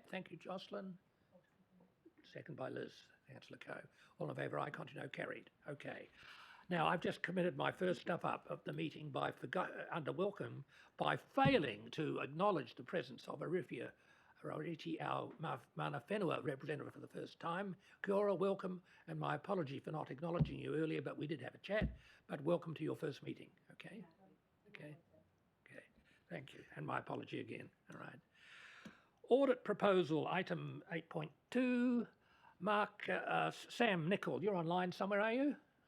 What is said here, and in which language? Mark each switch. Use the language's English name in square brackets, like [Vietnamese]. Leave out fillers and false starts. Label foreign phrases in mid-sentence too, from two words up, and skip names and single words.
[English] Thank you, Jocelyn. Second by Liz. Councillor Coe. All in favour, aye. Continue, carried. Okay. Now, I've just committed my first stuff up of the meeting under welcome by failing to acknowledge the presence of Arifia Roriti, our [Māori] Mana Whenua [English] representative for the first time. [Māori] Kia ora, [English] welcome, and my apology for not acknowledging you earlier, but we did have a chat. But welcome to your first meeting, okay? Okay. Thank you, and my apology again. All right. Audit Proposal, item 8.2. Mark, Sam Nichol, you're online somewhere, are you?